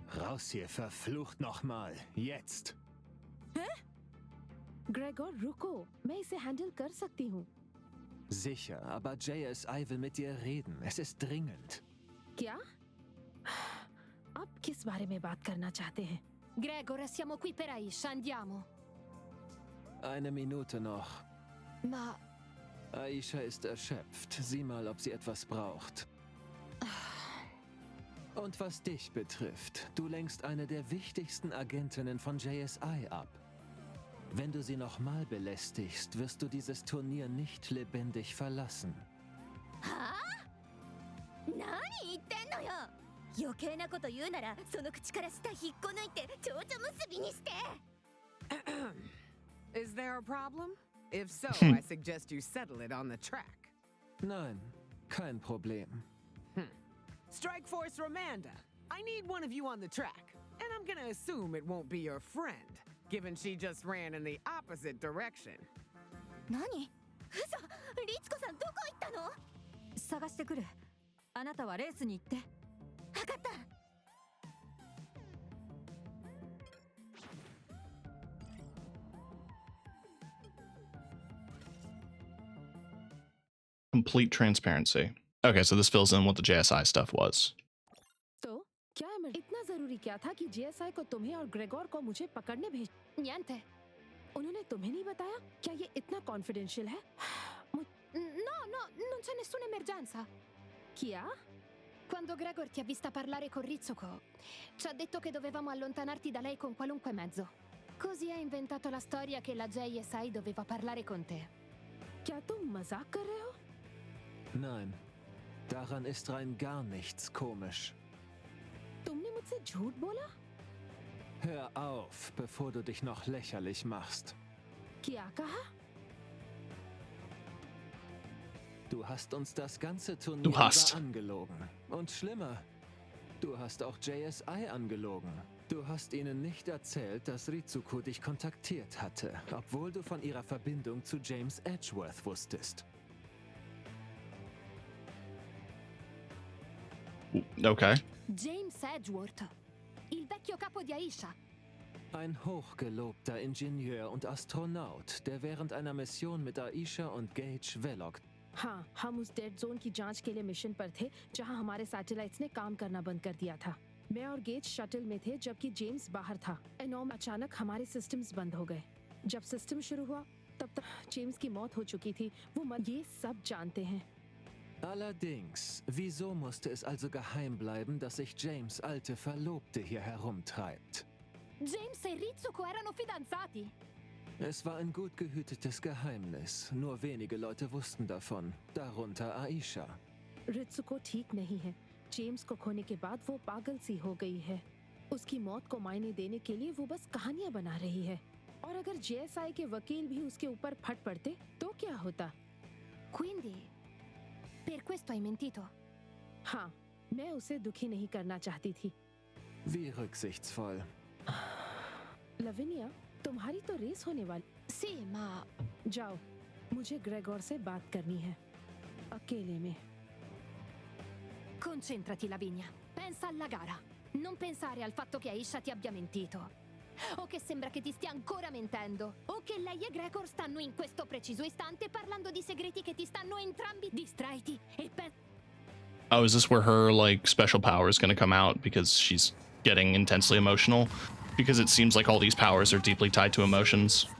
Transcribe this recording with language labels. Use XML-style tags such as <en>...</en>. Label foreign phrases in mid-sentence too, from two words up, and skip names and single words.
<de>Raus hier, verflucht nochmal. Jetzt.</de> <hi>ग्रेगोर रुको, मैं इसे हैंडल कर सकती हूँ.</hi> <de>Sicher, aber JSI will mit dir reden. Es ist dringend.</de> <hi>क्या? अब किस बारे में बात करना चाहते हैं?</hi> <it>Gregor, siamo qui per Aisha, andiamo.</it> <de>Eine Minute noch.</de> <it>Ma</it> <de>Aisha ist erschöpft. Sieh mal, ob sie etwas braucht. Und was dich betrifft, du lenkst eine der wichtigsten Agentinnen von JSI ab. Wenn du sie nochmal belästigst, wirst du dieses Turnier nicht lebendig verlassen.</de> <ja>はあ？何言ってんのよ。余計なこと言うならその口から舌引っこ抜いて蝶々結びにして。</ja> <en>Is there a problem? If so, I suggest you settle it on the track.</en> <de>Nein, kein Problem.</de> <en>Strike Force Romanda, I need one of you on the track. And I'm gonna assume it won't be your friend, given she just ran in the opposite direction.</en> <ja>何？嘘！リツコさんどこ行ったの？探してくる。あなたはレースに行って。わかった。</ja> <en>Complete transparency. Okay, so this fills in what the JSI stuff was.</en> <hi>तो क्या इतना जरूरी क्या था कि JSI को तुम्हें और ग्रेगोर को मुझे पकड़ने भेज?</hi> <it>Niente.</it> <hi>उन्होंने तुम्हें नहीं बताया? क्या ये इतना कॉन्फिडेंशियल है?</hi> <it>No, non c'è nessuna emergenza.</it> <hi>क्या?</hi> <it>Quando Gregor ti ha vista parlare con Ritsuko, ci ha detto che dovevamo allontanarti da lei con qualunque mezzo. Così ha inventato la storia che la JSI doveva parlare con te.</it> <hi>क्या तुम मजाक कर रहे हो?</hi> <de>Nein, daran ist rein gar nichts komisch.</de> <hi>तुमने मुझसे झूठ बोला?</hi> <de>Hör auf, bevor du dich noch lächerlich machst.</de> <hi>क्या कहा?</hi> <de>Du hast uns das ganze Turnier Du hast. über angelogen. Und schlimmer, du hast auch JSI angelogen. Du hast ihnen nicht erzählt, dass Ritsuko dich kontaktiert hatte, obwohl du von ihrer Verbindung zu James Edgeworth wusstest.</de> <en>Okay.</en> <it>James Edgeworth, il vecchio capo di Aisha.</it> <de>Ein hochgelobter Ingenieur und Astronaut, der während einer Mission mit Aisha und Gage Velok.</de> <hi>हाँ, हम उस</hi> <en>dead zone</en> <hi>की जांच के लिए मिशन पर थे, जहां हमारे सैटेलाइट्स ने काम करना बंद कर दिया था. मैं और गेज शटल में थे, जबकि जेम्स बाहर था. एनॉम अचानक हमारे सिस्टम्स बंद हो गए. जब सिस्टम शुरू हुआ, तब तक जेम्स की मौत हो चुकी थी. ये सब जानते हैं.</hi> <de>Allerdings, wieso musste es also geheim bleiben, dass sich James' alte Verlobte hier herumtreibt?</de> <it>James e Ritsuko erano fidanzati.</it> <de>Es war ein gut gehütetes Geheimnis. Nur wenige Leute wussten davon, darunter Aisha.</de> <hi>रित्सुको ठीक नहीं है. जेम्स को खोने के बाद वो पागल सी हो गई है. उसकी मौत को मायने देने के लिए वो बस कहानियां बना रही है. और अगर JSI के वकील भी उसके ऊपर फट पड़ते, तो क्या होता?</hi> <it>Quindi, per questo hai mentito?</it> <hi>हाँ, मैं उसे दुखी नहीं करना चाहती थी.</hi> <de>Wie rücksichtsvoll.</de> <hi>लविनिया, तुम्हारी तो रेस होने वाली.</hi> <it>Sì, ma</it> <hi>जाओ, मुझे ग्रेगोर से बात करनी है. अकेले में.</hi> <it>concentrati, Lavinia. Pensa alla gara. Non pensare al fatto che Aisha ti abbia mentito. O che sembra che ti stia ancora mentendo. O che lei e Gregor stanno in questo preciso istante parlando di segreti che ti stanno entrambi. Distraiti e</it> <en>Oh, is this where her, like, special power is gonna come out because she's getting intensely emotional? Because it seems like all these powers are deeply tied to emotions.</en>